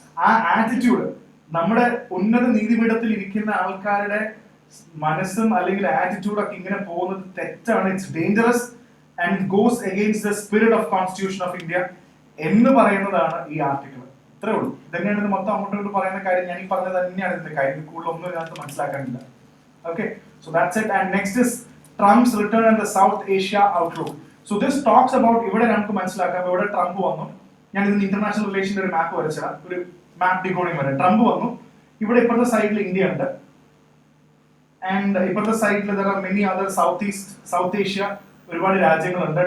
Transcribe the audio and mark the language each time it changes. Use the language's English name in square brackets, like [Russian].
[Malayalam] ആ ആറ്റിറ്റ്യൂഡ്, നമ്മുടെ ഉന്നത നീതിപീഠത്തിൽ ഇരിക്കുന്ന ആൾക്കാരുടെ മനസ്സും അല്ലെങ്കിൽ ആറ്റിറ്റ്യൂഡൊക്കെ ഇങ്ങനെ പോകുന്നത് തെറ്റാണ്. [English] it's dangerous and it goes against the spirit of constitution of India [Malayalam] എന്ന് പറയുന്നതാണ് ഈ ആർട്ടിക്കിൾ. ഇത്രേ ഉള്ളൂ. ഇതന്നെയാണ് ഇത് മൊത്തം അങ്ങോട്ട് പറയുന്ന കാര്യം. ഞാൻ ഈ പറഞ്ഞത് തന്നെയാണ് ഇതിന്റെ കാര്യം. കൂടുതൽ ഒന്നും ഇതിനകത്ത് മനസ്സിലാക്കാനില്ല. [English] Okay, so that's it. And next is Trump's return and the South Asia outlook. So this talks about, [Malayalam] ഇവിടെ നമുക്ക് മനസ്സിലാക്കാം, ഇവിടെ ട്രംപ് വന്നു. ഞാൻ ഇതിന് ഇന്റർനാഷണൽ റിലേഷന്റെ ഒരു മാപ്പ് വരച്ചാൽ, ഒരു മാപ്പ് ഡിക്കോഡിങ് വരെ. ട്രംപ് വന്നു, ഇവിടെ ഇപ്പുറത്തെ സൈഡിൽ ഇന്ത്യ ഉണ്ട്, ആൻഡ് ഇപ്പുറത്തെ സൈഡിൽ [English] there are many other [Malayalam] south Asia ഒരുപാട് രാജ്യങ്ങളുണ്ട്.